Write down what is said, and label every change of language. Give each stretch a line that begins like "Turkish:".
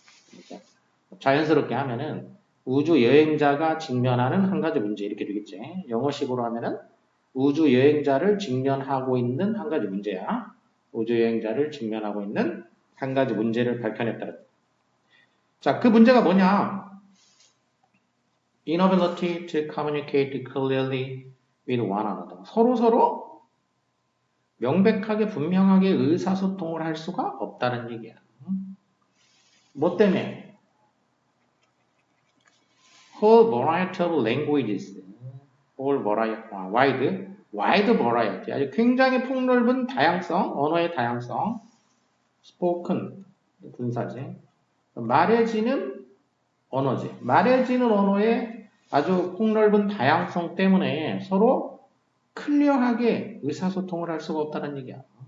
Korean: 그러니까 자연스럽게 하면은 우주 여행자가 직면하는 한 가지 문제 이렇게 되겠지. 영어식으로 하면은 우주 여행자를 직면하고 있는 한 가지 문제야. 우주 여행자를 직면하고 있는 한 가지 문제를 밝혀냈다. 자, 그 문제가 뭐냐?
English: Inability to communicate clearly with one another.
Korean: 서로 명백하게 분명하게 의사소통을 할 수가 없다는 얘기야. 뭐 때문에?
English: Whole variety of languages. Whole variety, wide variety.
Korean: 아주 굉장히 폭넓은 다양성, 언어의 다양성. Spoken, 분사지. 말해지는 언어지. 말해지는 언어의 아주 폭넓은 다양성 때문에 서로 클리어하게 의사소통을 할 수가 없다는 얘기야.